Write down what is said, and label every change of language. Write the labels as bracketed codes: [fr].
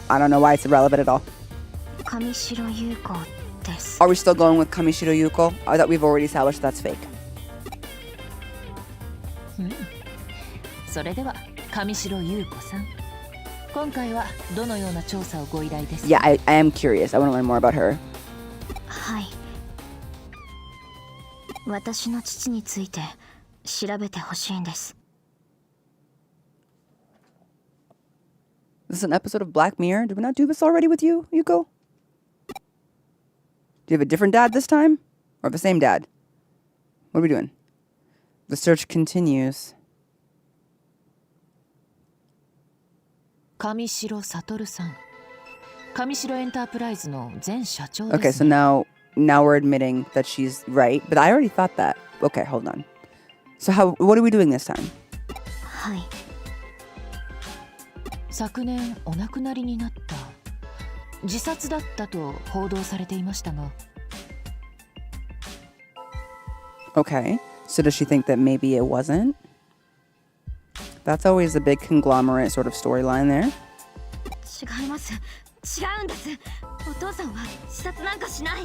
[en] I don't know why it's irrelevant at all. [ja] Kamishiro Yuuko desu. [en] Are we still going with Kamishiro Yuuko? I thought we've already established that's fake. [ja] それでは上白優子さん、今回はどのような調査をご依頼ですか？ [en] Yeah, I am curious. I want to learn more about her. [ja] はい。私の父について調べてほしいんです。 [en] This is an episode of Black Mirror. Did we not do this already with you, Yuuko? Do you have a different dad this time? Or the same dad? What are we doing? The search continues. [ja] 上白悟さん、上白エンタープライズの前社長です、ね。 [en] Okay, so now we're admitting that she's right, but I already thought that. Okay, hold on. So what are we doing this time? [ja] はい。昨年お亡くなりになった自殺だったと報道されていましたが。 [en] Okay, so does she think that maybe it wasn't? That's always a big conglomerate sort of storyline there. [ja] 違います。違うんです。お父さんは自殺なんかしない。